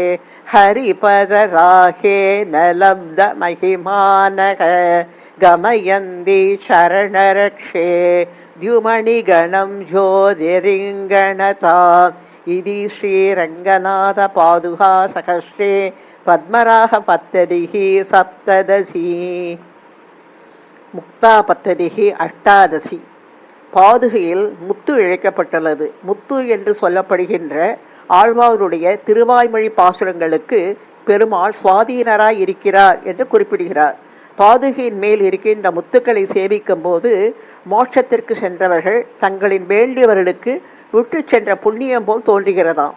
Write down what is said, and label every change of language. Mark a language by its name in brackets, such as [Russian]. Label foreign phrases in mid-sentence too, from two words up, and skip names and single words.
[Sanskrit] हरिपदराहेन लब्धमहिमानः गमयन्ति शरणरक्षे द्युमणिगणं ज्योतिरिङ्गणताम् इति श्रीरङ्गनाथपादुका सहस्रे पद्मरागपद्धतिः सप्तदशी मुक्तापद्धतिः अष्टादशी. [Tamil] பாதுகையில் முத்து இழைக்கப்பட்டுள்ளது. முத்து என்று சொல்லப்படுகின்ற ஆழ்வாருடைய திருவாய்மொழி பாசுரங்களுக்கு பெருமாள் சுவாதீனராய் இருக்கிறார் என்று குறிப்பிடுகிறார். பாதுகையின் மேல் இருக்கின்ற முத்துக்களை சேவிக்கும் போது மோட்சத்திற்கு சென்றவர்கள் தங்களின் வேண்டியவர்களுக்கு விட்டு சென்ற புண்ணியம் போல் தோன்றுகிறதாம்.